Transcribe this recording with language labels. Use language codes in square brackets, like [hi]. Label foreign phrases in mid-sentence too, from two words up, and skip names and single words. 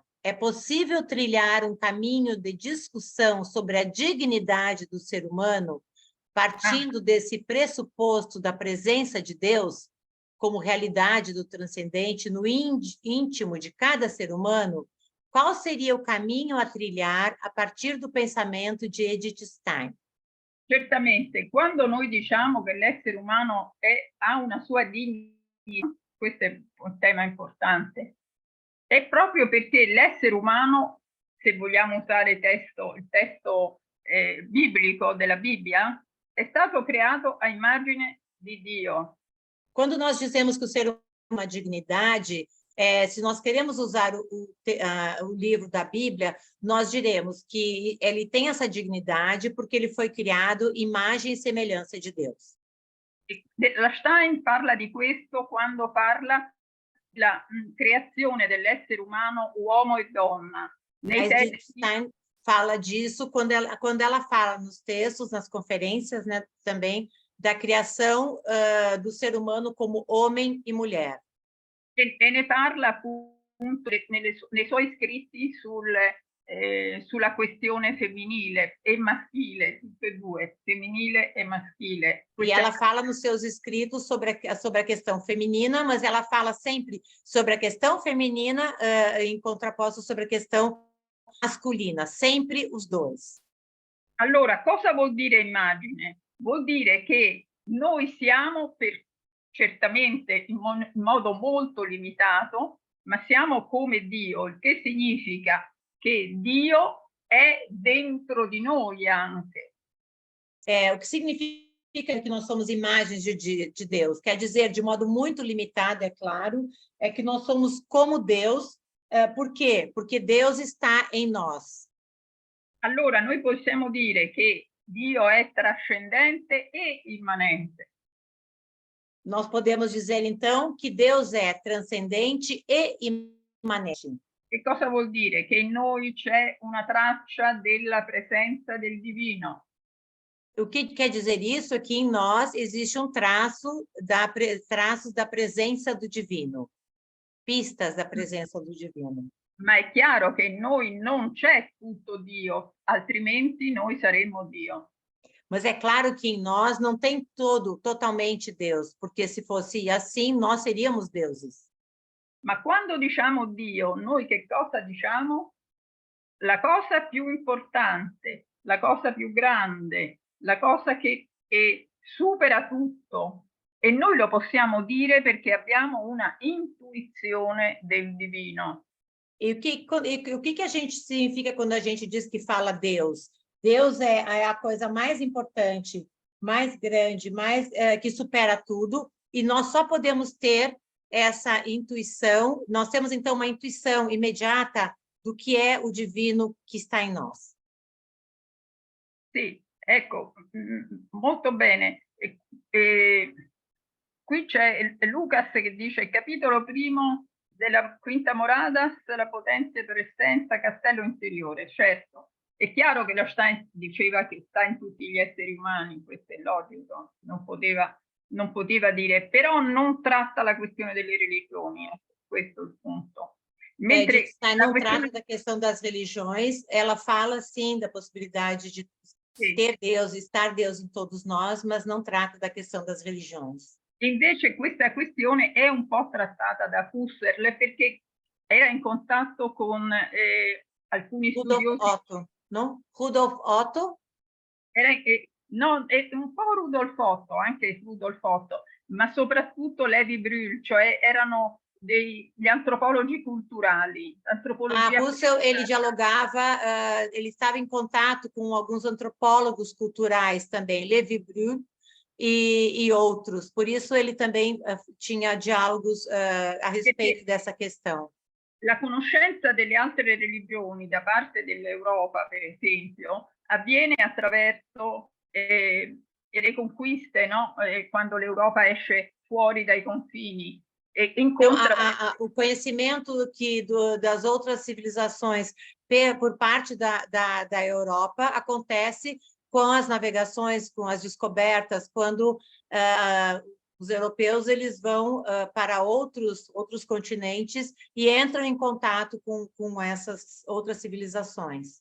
[pt] É possível trilhar um caminho de discussão sobre a dignidade do ser humano, partindo desse pressuposto da presença de Deus como realidade do transcendente no íntimo de cada ser humano? Qual seria o caminho a trilhar a partir do pensamento de Edith Stein? [it] Certamente, quando noi diciamo che l'essere umano ha una sua dignità, questo è un tema importante, è proprio perché l'essere umano, se vogliamo usare il testo biblico della Bibbia, è stato creato a immagine di Dio. [pt] Quando nós dizemos que o ser humano tem uma dignidade, se nós queremos usar o livro da Bíblia, nós diremos que ele tem essa dignidade porque ele foi criado imagem e semelhança de Deus. [it] La Stein parla di questo quando parla della creazione dell'essere umano uomo e donna. [pt] Stein fala disso quando ela fala nos textos, nas conferências, né, também da criação do ser humano como homem e mulher. [it] E ne parla appunto nei suoi scritti sulla questione femminile e maschile, tutte e due, femminile e maschile. [pt] E ela fala nos seus escritos sobre a questão feminina, mas ela fala sempre sobre a questão feminina em contraposto sobre a questão masculina, sempre os dois. [it] Allora, cosa vuol dire immagine? Vuol dire che noi siamo, certamente in modo molto limitato, ma siamo come Dio, il che significa che Dio è dentro di noi anche. [pt] O que significa que nós somos imagens de Deus? Quer dizer, de modo muito limitado, é claro, é que nós somos como Deus. Por quê? Porque Deus está em nós. [it] Allora, noi possiamo dire che Dio è trascendente e immanente. [pt] Nós podemos dizer, então, que Deus é transcendente e imanente. [it] Che cosa vuol dire? Che in noi c'è una traccia della presenza del divino. [pt] O que quer dizer isso? É que em nós existe traços da presença do divino, pistas da presença do divino. [it] Ma è chiaro che in noi non c'è tutto Dio, altrimenti noi saremmo Dio. [pt] Mas é claro que em nós não tem totalmente Deus, porque se fosse assim, nós seríamos deuses. [it] Ma quando diciamo Dio, noi che cosa diciamo? La cosa più importante, la cosa più grande, la cosa che supera tutto. E noi lo possiamo dire perché abbiamo una intuizione del divino. [pt] E o que a gente significa quando a gente diz que fala Deus? Deus é a coisa mais importante, mais grande, que supera tudo, e nós só podemos ter essa intuição, nós temos então uma intuição imediata do que é o divino que está em nós. [it] Sì, ecco, molto bene. Qui c'è Lucas che dice, il capitolo primo della quinta Moradas, la potenza per essenza, castello interiore. Certo, è chiaro che lo Stein diceva che sta in tutti gli esseri umani, questo è logico, non poteva dire, però non tratta la questione delle religioni, questo è il punto. [pt] Mentre não trata da questão das religiões, ela fala sim da possibilidade de ter Deus, estar Deus em todos nós, mas não trata da questão das religiões. [it] Invece questa questione è un po' trattata da Husserl perché era in contatto con alcuni studiosi. Otto, no? Rudolf Otto? No, è un po' Rudolf Otto, anche Rudolf Otto, ma soprattutto Levi Brühl, cioè erano gli antropologi culturali. [pt] Husserl, ele dialogava, ele estava em contato com alguns antropólogos culturais também, Levi Brühl e outros. Por isso ele também tinha diálogos a respeito dessa questão. [it] La conoscenza delle altre religioni da parte dell'Europa, per esempio, avviene attraverso le conquiste, no? Quando l'Europa esce fuori dai confini. [pt] Então, o conhecimento das outras civilizações por parte da Europa acontece com as navegações, com as descobertas, quando os europeus eles vão para outros continentes e entram em contato com essas outras civilizações.